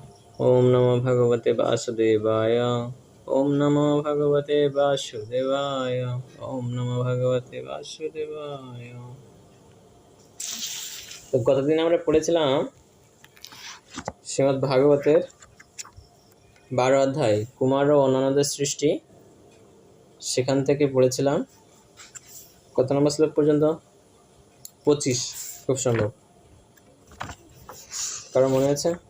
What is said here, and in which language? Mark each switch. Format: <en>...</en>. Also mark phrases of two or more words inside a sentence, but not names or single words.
<sa>ओम नमो भगवते वासुदेवाय। ओम नमो भगवते वासुदेवाय। ओम नमो भगवते वासुदेवाय।</sa> <bn>তো গতদিন আমরা পড়েছিলাম শ্রীমদ্ ভাগবতের 12 অধ্যায় কুমার ও অন্যান্যদের সৃষ্টি। সেখান থেকে পড়েছিলাম কত নম্বর শ্লোক পর্যন্ত? 25 খুব সম্ভব। কারো মনে আছে?</bn>